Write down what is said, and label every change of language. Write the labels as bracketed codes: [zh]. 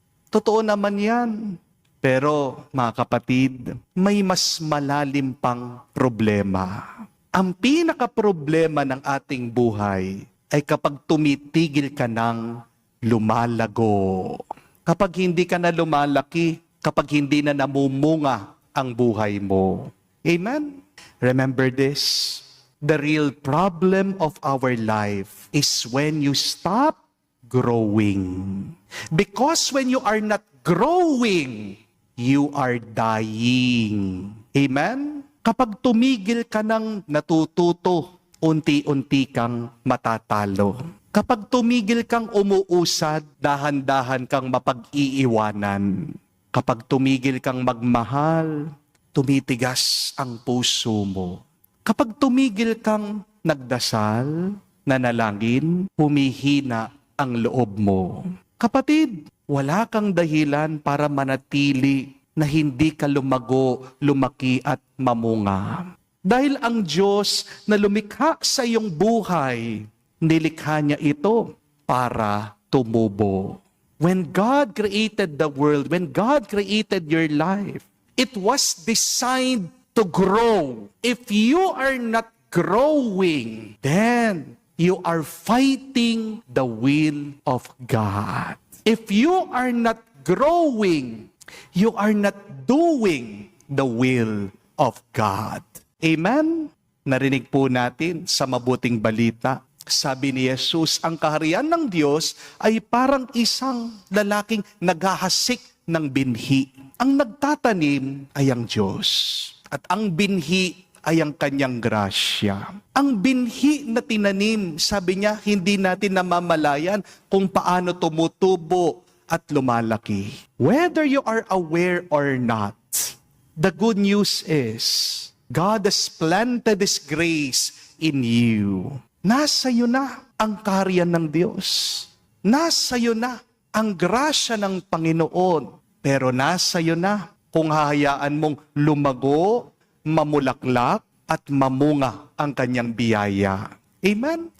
[tl] Totoo naman yan. Pero mga kapatid, may mas malalim pang problema. Ang pinaka-problema ng ating buhay ay kapag tumitigil ka ng lumalago. Kapag hindi ka na lumalaki, kapag hindi na namumunga ang buhay mo. Amen? [en] Remember this, the real problem of our life is when you stop growing. Because when you are not growing, you are dying. [tl] Amen? Kapag tumigil ka ng natututo, unti-unti kang matatalo. Kapag tumigil kang umuusad, dahan-dahan kang mapag-iiwanan. Kapag tumigil kang magmahal, tumitigas ang puso mo. Kapag tumigil kang nagdasal, nanalangin, humihina ang loob mo. Kapatid, wala kang dahilan para manatili na hindi ka lumago, lumaki at mamunga. Dahil ang Diyos na lumikha sa iyong buhay, nilikha niya ito para tumubo. [en] When God created the world, when God created your life, it was designed to grow. If you are not growing, then you are fighting the will of God. If you are not growing, you are not doing the will of God. [tl] Amen? Narinig po natin sa mabuting balita. Sabi ni Jesus, ang kaharian ng Diyos ay parang isang lalaking naghahasik ng binhi. Ang nagtatanim ay ang Diyos. At ang binhi ay ang kanyang grasya. Ang binhi na tinanim, sabi niya, hindi natin namamalayan kung paano tumutubo at lumalaki. [en] Whether you are aware or not, the good news is, God has planted His grace in you. [tl] Nasa iyo na ang kaharian ng Diyos. Nasa iyo na ang grasya ng Panginoon. Pero nasa iyo na kung hahayaan mong lumago, mamulaklak, at mamunga ang kanyang biyaya. Amen?